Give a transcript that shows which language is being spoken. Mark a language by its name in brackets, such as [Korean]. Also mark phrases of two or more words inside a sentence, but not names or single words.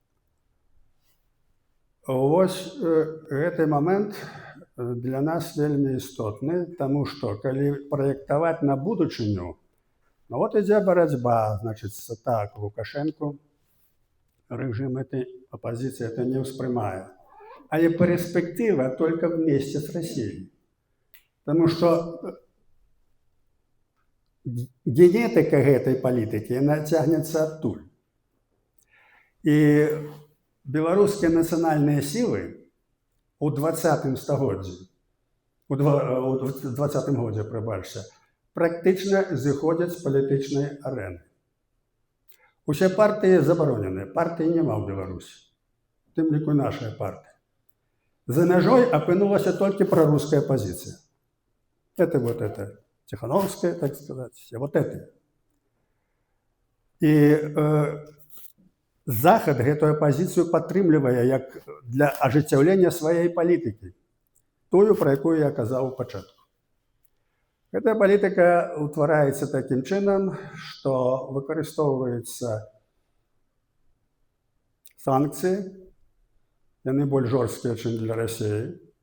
[Belarusian] Вось гэты момент для нас вельмі істотны, таму што калі праектаваць на будучыню, вот ідзе барацьба, значыць, так, Лукашэнку рэжым этой апазіцыі это не ўспрымае. Але перспектыва [Russian] только вместе с Россией. [Belarusian] Таму што генетыка гэтай палітыкі, яна цягнецца адтуль. І беларускія нацыянальныя сілы у 20-м стагоддзі, у 20-м годзе, прабачце, практычна зыходзяць з палітычнай арэны. Усе партыі забаронены, партыі няма ў Беларусі, у тым ліку нашая партыя. За мяжой апынулася толькі праруская пазіцыя. [Russian] Это вот это, Тихановская, так сказать, вот это. [Belarusian] І Захад гэтую пазіцыю падтрымлівае як для ажыццяўлення сваёй палітыкі, тую, пра якую я казаў у пачатку. Гэтая палітыка ўтвараецца такім чынам, што выкарыстоўваюцца санкцыі, яны больш жорсткія, чым для Расіі.